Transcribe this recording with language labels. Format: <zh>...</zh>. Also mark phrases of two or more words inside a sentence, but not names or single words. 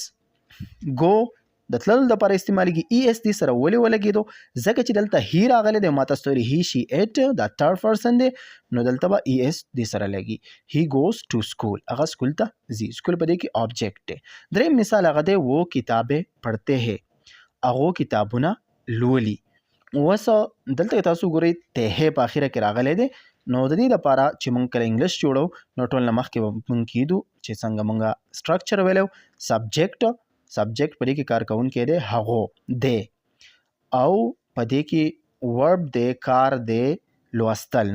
<ps>ګو د تللو دپاره استعمالیږي. ای ایس دې سره ولې ولګېدو؟ ځکه چې دلته هی راغلی دی، ما تاسو ته ویلي</ps> <en>he, she, it</en> <ps>دا</ps> <en>third person</en> <ps>دی، نو دلته به ای ایس دې سره لګي.</ps> <en>he goes to school,</en> <ps>هغه سکول ته ځي. سکول په دې کې آبجیکټ دی. دریم مثال هغه دی</ps> <ur>وہ کتابیں پڑھتے ہیں،</ur> <ps>هغو کتابونه لولي. اوس دلته که تاسو ګورئ ته په اخره کې راغلی دی، نو د دې لپاره چې موږ کله انګلیش جوړو نو ټول نه مخکې به موږ کیدو چې څنګه موږ سټرکچر ویلو، سبجیکټ په دې کې کار کوونکی دی هغو دی، او په دې کې ورب دی، کار دی لوستل.</ps>